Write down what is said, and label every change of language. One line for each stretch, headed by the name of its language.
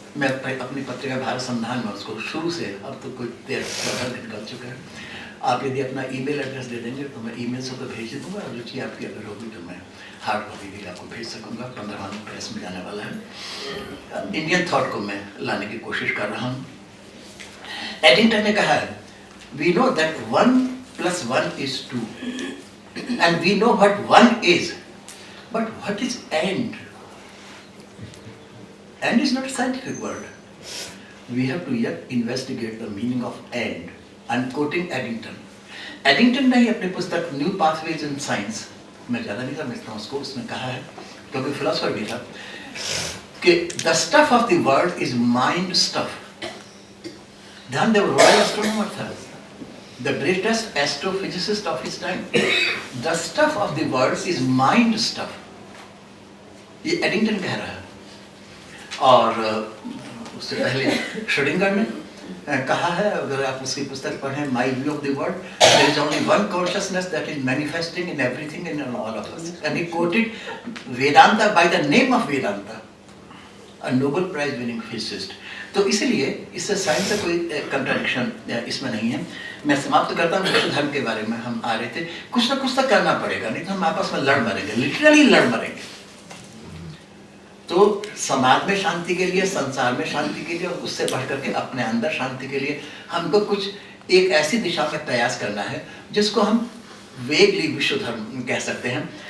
Hindi: मैं अपनी पत्रिका भारत संधान में उसको शुरू से, अब तो कुछ देर निकल चुका है। आप यदि अपना ईमेल एड्रेस दे देंगे तो मैं ईमेल से तो भेज दूंगा, और रुचि आपकी अगर होगी तो मैं हार्ड कॉपी भी आपको भेज सकूंगा। 15वां प्रेस में जाने वाला है। इंडियन थॉट को मैं लाने की कोशिश कर रहा हूँ। एडिंगटन ने कहा है,
English: We know that 1 + 1 is 2 and we know what 1 is, but what is end? End is not a scientific word. We have to yet investigate the meaning of end. I'm quoting Eddington.
Hindi: Eddington ने ही अपनी पुस्तक new pathways in science, मैं ज़्यादा नहीं समझता हूँ उसको, उसने कहा है, क्योंकि फिलोसोफर भी था, कि
English: the stuff of the world is mind stuff.
Hindi: ध्यान दें, रॉयल एस्ट्रोनॉमर था,
English: the greatest astrophysicist of his time. The stuff of the words is mind stuff.
Hindi: ये एडिंगटन कह रहा है. और उससे पहले श्रोडिंगर ने कहा है, अगर आप उसकी पुस्तक पढ़ें,
English: My View of the World, there is only one consciousness that is manifesting in everything and in all of us. And he quoted Vedanta by the name of Vedanta, a Nobel Prize winning physicist.
Hindi: तो इसलिए इससे science से कोई contradiction इसमें नहीं है. मैं समाप्त करता हूँ. विश्व धर्म के बारे में हम आ रहे थे. कुछ ना कुछ तो करना पड़ेगा, नहीं तो हम आपस में लड़ मरेंगे, लिटरली लड़ मरेंगे. तो समाज में शांति के लिए, संसार में शांति के लिए, और उससे बढ़ करके अपने अंदर शांति के लिए हमको कुछ एक ऐसी दिशा में प्रयास करना है जिसको हम वेगली विश्व धर्म कह सकते हैं.